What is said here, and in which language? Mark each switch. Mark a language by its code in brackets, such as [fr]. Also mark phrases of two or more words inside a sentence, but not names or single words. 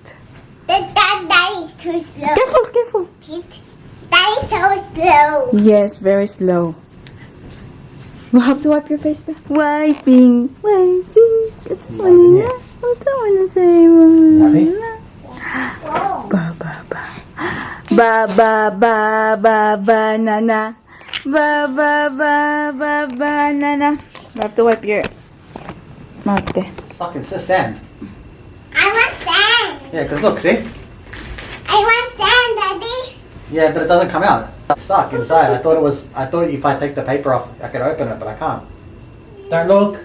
[en] That is too slow. Careful, careful. That is so slow. Yes, very slow. You have to wipe your face back. Wiping. It's funny. yeah. I don't want to say. Happy? Whoa. Ba ba ba. Ba ba ba ba banana. Ba ba ba ba banana. You have to wipe your mouth there. Stuck in sand. I want sand. Yeah, because look, see? I want sand, Daddy. Yeah, but it doesn't come out. It's stuck inside. I thought if I take the paper off, I could open it, but I can't. Don't look.